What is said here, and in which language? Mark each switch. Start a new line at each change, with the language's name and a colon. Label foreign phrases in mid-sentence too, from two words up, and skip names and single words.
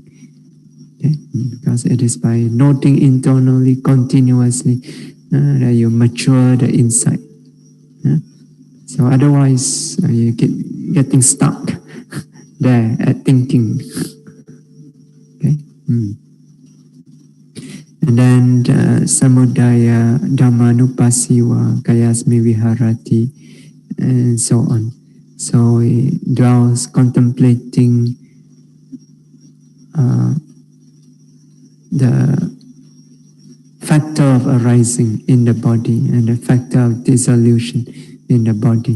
English: Okay, because it is by noting internally continuously that you mature the insight. So otherwise, you get getting stuck there at thinking.
Pali: Okay.
English: And then
Pali: samudaya dhammanupasiva kayasmi viharati,
English: and so on. So he dwells contemplating the factor of arising in the body and the factor of dissolution in the body.